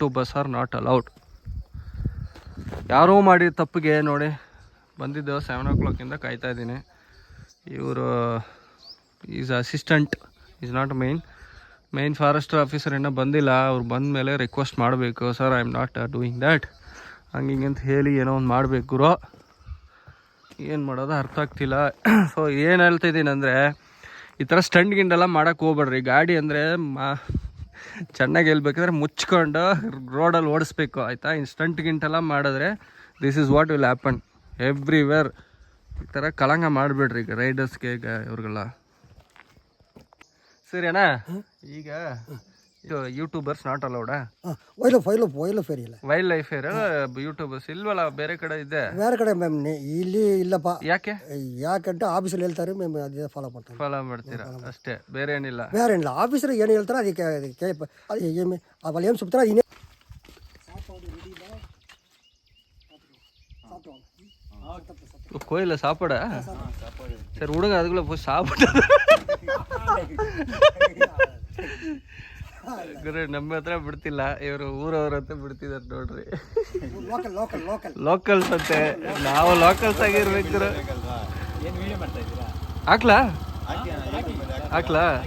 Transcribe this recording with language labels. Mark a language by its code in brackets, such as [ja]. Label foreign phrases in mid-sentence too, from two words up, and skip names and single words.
[kn] ಸರಿ, [en] YouTubers are not allowed. [kn] ಯಾರೋ ಮಾಡಿದ ತಪ್ಪಿಗೆ ನೋಡಿ ಬಂದಿದ್ದು 7 o'clock ಕಾಯ್ತಾ ಇದ್ದೀನಿ. [en] ಇವರು is assistant, is not main forester officer [kn] ಇನ್ನೂ ಬಂದಿಲ್ಲ. ಅವ್ರು ಬಂದ ಮೇಲೆ ರಿಕ್ವೆಸ್ಟ್ ಮಾಡಬೇಕು, [en] sir I am not doing that [kn] ಹಂಗೆ ಅಂತ ಹೇಳಿ ಏನೋ ಒಂದು ಮಾಡಬೇಕು ಗುರು. ಏನು ಮಾಡೋದು ಅರ್ಥ ಆಗ್ತಿಲ್ಲ. ಸೊ ಏನು ಹೇಳ್ತಾಯಿದ್ದೀನಿ ಅಂದರೆ, ಈ ಥರ ಸ್ಟಂಟ್ ಗಿಂಡೆಲ್ಲ ಮಾಡೋಕ್ಕೆ ಹೋಗ್ಬೇಡ್ರಿ. ಗಾಡಿ ಅಂದರೆ ಚೆನ್ನಾಗಿ ಹೇಳ್ಬೇಕಂದ್ರೆ ಮುಚ್ಕೊಂಡು ರೋಡಲ್ಲಿ ಓಡಿಸ್ಬೇಕು ಆಯಿತಾ. ಇನ್ನು ಸ್ಟಂಟ್ ಗಿಂಟೆಲ್ಲ ಮಾಡಿದ್ರೆ [en] this is what will happen everywhere. [kn] ಈ ಥರ ಕಲಂಗ ಮಾಡಿಬಿಡ್ರಿ ಈಗ ರೈಡರ್ಸ್ಗೆ, ಈಗ ಇವ್ರಿಗೆಲ್ಲ. ಸರಿ ಅಣ್ಣ, ಈಗ ಇದು [en] YouTubers not allowed? wild life [kn] ಏರ್ ಯೂಟ್ಯೂಬರ್ಸ್ ಇಲ್ವಲ್ಲ ಬೇರೆ ಕಡೆ ಇದೆ? ಬೇರೆ ಕಡೆ ಮ್ಯಾಮ್ ಇಲ್ಲಿ ಇಲ್ಲಪ್ಪ. ಯಾಕಂటే ಆಫೀಸಲ್ಲಿ ಹೇಳ್ತಾರೆ ಮ್ಯಾಮ್, ಅದೇ ಫಾಲೋ ಮಾಡ್ತೀರಾ ಅಷ್ಟೇ, ಬೇರೆ ಏನಿಲ್ಲ. ಆಫೀಸರ್ ಏನು ಹೇಳ್ತಾರೆ ಅದಕ್ಕೆ ಅಲ್ಲಿ ಏನು ಸುತ್ತಾರೆ ಇನ್ನೇ [ta] கோயிலில் சாப்பாடா? சரி விடுங்க, அதுக்குள்ளே போய் சாப்பிட்டு [kn] ಗುರು ನಮ್ಮ ಹತ್ರ ಬಿಡ್ತಿಲ್ಲ, ಇವರು ಊರವ್ರ ಹತ್ರ ಬಿಡ್ತಿದ್ದಾರೆ ನೋಡ್ರಿ. ಲೋಕಲ್ಸ್ ಅಂತೆ, ನಾವು ಲೋಕಲ್ಸ್ ಆಗಿರ್ಬೇಕು ಗುರು. ಹಾಕ್ಲಾ ಹಾಕ್ಲಾ?